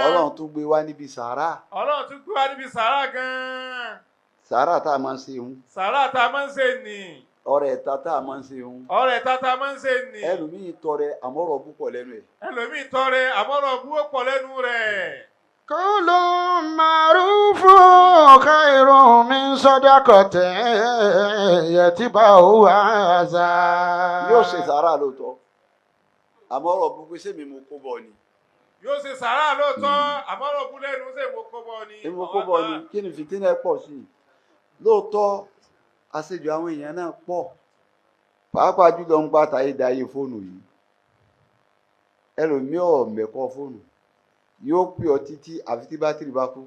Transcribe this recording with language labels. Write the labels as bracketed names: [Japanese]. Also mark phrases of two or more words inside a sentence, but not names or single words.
[Yoruba] Ọlọ́run tún gbé wá níbi sàárà. Ọlọ́run tún gbé wá níbi sàárà gan-an. Sàárà tá a máa ń ṣe òun. Sàárà tá a máa ń ṣe nì. Ọrẹ ẹ̀ta tá a máa ń ṣe òun. Ọrẹ ẹ̀ta tá a máa ń ṣe nì. Ẹlòmíì tọrẹ àmọ́rọ̀ púpọ̀ lẹ́nu ẹ̀. Ẹlòmíì tọrẹ àmọ́rọ̀ púpọ̀ lẹ́nu rẹ̀. [Arabic] قول معروف خير من صدقة يتبعها أذى. [Yoruba] Yóò ṣe sàárà lóòótọ́. Àmọ́rọ̀ púpọ̀ sẹ́mi mo kó bọ̀ ni. Yóò ṣe sàárà lóòótọ́, àmọ́ ọ̀rọ̀ kú lẹ́nu ṣe mo kó bọ́ ni. èmi kó bọ̀ ni kí ni fìtínà pọ̀ sí i lóòótọ́ àṣejù àwọn èèyàn náà pọ̀ pàápàá jùlọ ń gbà táyé dáyé fóònù yìí ẹlòmíì mẹ́kọ́ fóònù yóò pè ọ́ títí àfi tí bátìrì bá kú